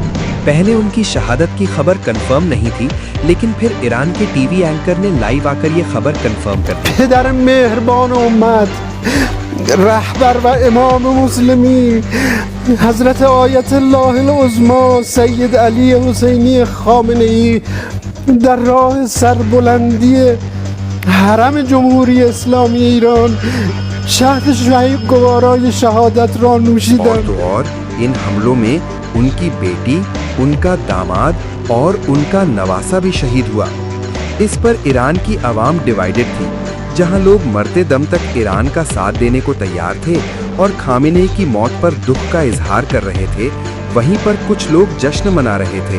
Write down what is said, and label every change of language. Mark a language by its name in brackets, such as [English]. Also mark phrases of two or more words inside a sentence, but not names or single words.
[Hindi] पहले उनकी शहादत की खबर कंफर्म नहीं थी, लेकिन फिर ईरान के टीवी एंकर ने लाइव आकर ये खबर कंफर्म कर दी। [Persian] پدر مهربان امت رهبر و امام مسلمین حضرت آیت‌الله عظمی سید علی حسینی خامنه‌ای در راه سربلندی حرم جمهوری اسلامی ایران شهد شهید گوارای شهادت را نوشیدند। [Hindi] और इन हमलों में उनकी बेटी, उनका दामाद और उनका नवासा भी शहीद हुआ। इस पर ईरान की आवाम डिवाइडेड थी। जहां लोग मरते दम तक ईरान का साथ देने को तैयार थे और खामेनी की मौत पर दुख का इजहार कर रहे थे, वहीं पर कुछ लोग जश्न मना रहे थे।